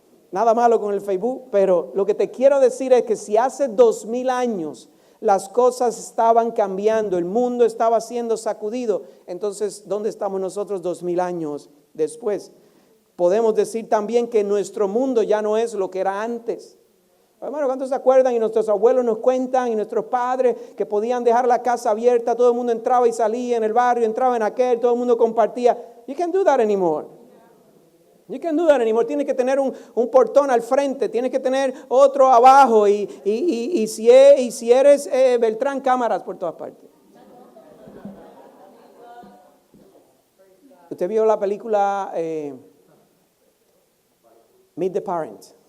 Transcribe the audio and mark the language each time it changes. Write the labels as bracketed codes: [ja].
[es] Nada malo con el Facebook, pero lo que te quiero decir es que si hace 2000 años las cosas estaban cambiando, el mundo estaba siendo sacudido, entonces ¿dónde estamos nosotros 2000 años después? Podemos decir también que nuestro mundo ya no es lo que era antes. Hermano, ¿cuántos se acuerdan? Y nuestros abuelos nos cuentan, y nuestros padres, que podían dejar la casa abierta, todo el mundo entraba y salía en el barrio, entraba en aquel, todo el mundo compartía. [en] You can't do that anymore. You can't do that anymore. [es] Tienes que tener un portón al frente, tienes que tener otro abajo, y si eres Beltrán, cámaras por todas partes. ¿Usted vio la película Meet the Parent?